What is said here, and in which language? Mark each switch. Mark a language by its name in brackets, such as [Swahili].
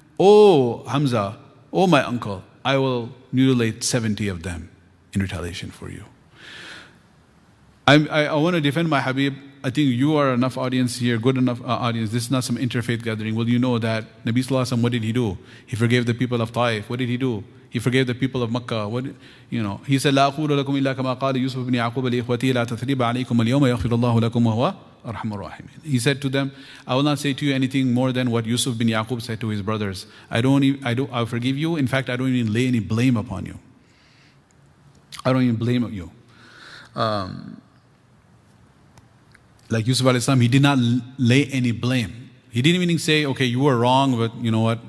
[English] Oh Hamza, oh my uncle, I will mutilate 70 of them in retaliation for you. I want to defend my Habib. I think you are enough audience here, good enough audience. This is not some interfaith gathering. Well, you know that Nabi Sallallahu Alaihi Wasallam, what did he do? He forgave the people of Taif. What did he do? He forgave the people of Makkah. He said, [Arabic] لا أقول لكم إلا كما قال يوسف بن يعقوب لإخوته لا تثريب عليكم اليوم يغفر الله لكم وهو arhamur rahimin. [English] He said to them, I will not say to you anything more than what Yusuf bin Yaqub said to his brothers. I'll forgive you. In fact, I don't even lay any blame upon you. I don't even blame you. Like Yusuf alayhi salam, he did not lay any blame. He didn't even say, okay, you were wrong, but you know what?